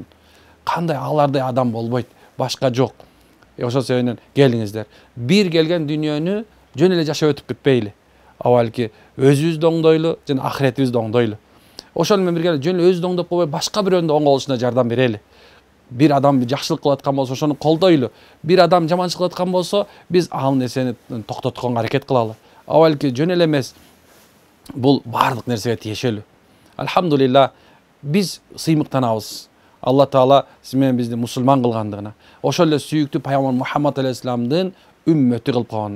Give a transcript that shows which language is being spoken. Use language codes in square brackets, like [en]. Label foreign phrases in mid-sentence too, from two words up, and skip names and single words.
[ky] Кандай алардай адам болбойт, башка жок. Ошол себептен келиңиздер. Бир келген дүйнөнү жөн эле жашап өтүп кетпейли. Балки өзүбүздү оңдойлу жана ахиретибизди оңдойлу. Ошол менен бирге жөн эле өзүбүздү оңдоп койбой, башка бирөөнүн оңголушуна жардам берели. Бир адам bir жакшылык кылып аткан болсо, ошону колдойлу. Бир адам жаманчылык кылып аткан болсо, биз ал нерсени токтотконго аракет кылалы. Балки жөн эле эмес, бул баардык нерсеге тиешелүү. Алхамдулилла, биз сыймыктанабыз. Алла Таала сиз менен бизди мусулман кылгандыгына, ошол эле сүйүктүү пайгамбар Мухаммад алейхисаламдын үммөтү кылып койгонуна.